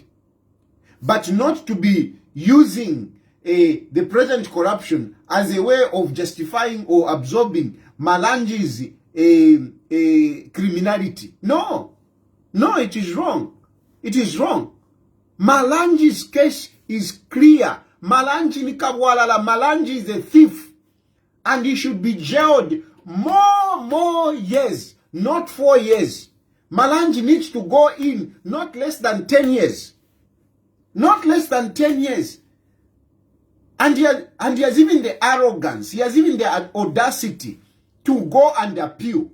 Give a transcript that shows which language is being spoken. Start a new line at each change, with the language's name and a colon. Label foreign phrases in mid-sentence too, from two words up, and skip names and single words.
English: But not to be using the present corruption as a way of justifying or absorbing Malanje's criminality. No, it is wrong. It is wrong. Malanje's case is clear.
Bemba: Malanje ni kabwalala.
English: Malanje is a thief, and he should be jailed more years, not 4 years. Malanje needs to go in not less than 10 years. Not less than 10 years. And he has even the arrogance, he has even the audacity to go and appeal.